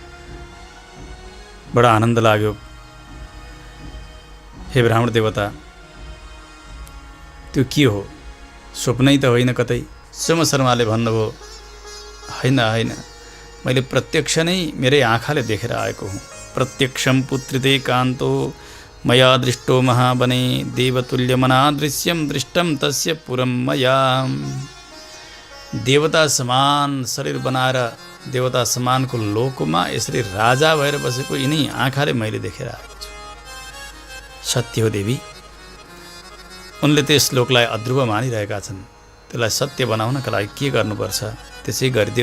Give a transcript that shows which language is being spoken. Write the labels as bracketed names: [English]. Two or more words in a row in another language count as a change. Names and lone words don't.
[Nepali] बडा आनन्द लाग्यो। हे ब्राह्मण देवता, त्यो के हो, स्वप्नै त होइन कतै? सोम शर्माले भन्नुभयो, होइन होइन, मैले प्रत्यक्ष नै मेरै आँखाले देखेर आएको हुँ। [Sanskrit] प्रत्यक्षं पुत्रिते कान्तो मया दृष्टो महावने देवतुल्यमनादृश्यं दृष्टं तस्य पुरं मया। [Nepali] देवता समान शरीर बनाएर देवता समानको लोकमा यसरी राजा भएर बसेको यिनै आँखाले मैले देखेर आएको छु। सत्य हो देवी, उनले त्यस लोकलाई अध्रुव मानिरहेका छन्, त्यसलाई सत्य बनाउनका लागि के गर्नुपर्छ त्यसै गरिदेऊ।